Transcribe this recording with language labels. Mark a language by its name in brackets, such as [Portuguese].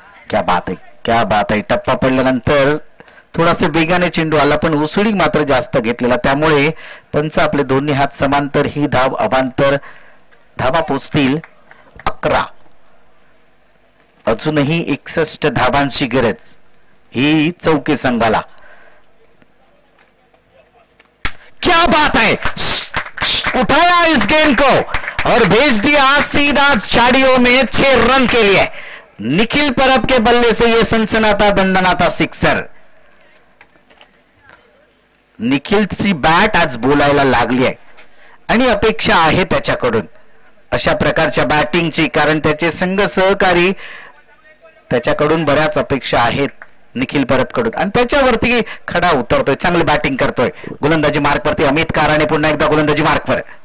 [Hindi] क्या बात है, क्या बात है। [Marathi] टप्पा पडल्यानंतर थोडासा वेगाने चेंडू आला पण उसळी मात्र जास्त घेतलेला, त्यामुळे पंच आपले दोन्ही हात समांतर ही धाव अवांतर धावा पोचतील 11। अजूनही 61 धावांची गरज ही चौके संघाला। [Hindi] क्या बात है, उठाया इस गेंद को और भेज दिया सीधा झाड़ियों में 6 रन के लिए। निखिल परब के बल्ले से ये सनसनाता दंडनाता सिक्सर। [Marathi] निखिलची बॅट आज बोलायला लागली आहे आणि अपेक्षा आहे त्याच्याकडून अशा प्रकारच्या बॅटिंगची, कारण त्याचे संघ सहकारी त्याच्याकडून बऱ्याच अपेक्षा आहेत निखिल परबकडून आणि त्याच्यावरती खडा उतरतोय, चांगली बॅटिंग करतोय। गोलंदाजी मार्कवरती अमित काराने पुन्हा एकदा गोलंदाजी मार्कवर।